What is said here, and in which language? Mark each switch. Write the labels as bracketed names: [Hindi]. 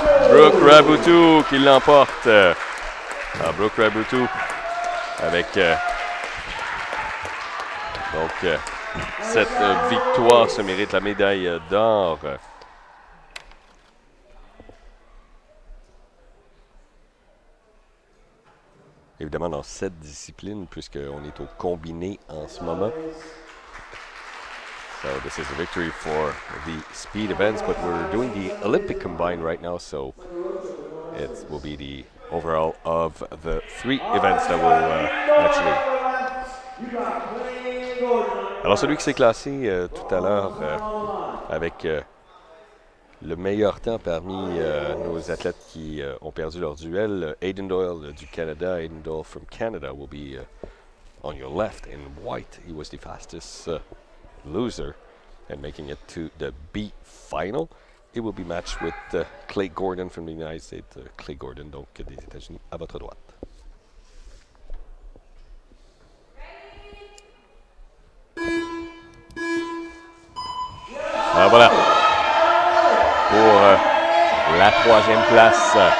[French] Brooke Raboutou qui l'emporte. Brooke Raboutou avec cette victoire se mérite la médaille d'or. Évidemment dans cette discipline, puisqu'on est au combiné en ce moment. [English] So this is a victory for the speed events, but we're doing the Olympic combine right now, so it will be the overall of the 3 events that will actually... [French] Alors celui qui s'est classé tout à l'heure avec le meilleur temps parmi nos athlètes qui ont perdu leur duel, Aidan Doyle du Canada. [English] Aidan Doyle from Canada will be on your left in white. He was the fastest loser and making it to the B final. It will be matched with Clay Gordon from the United States. [French] Clay Gordon, donc des États-Unis, à votre droite. Alors voilà, pour la 3e place.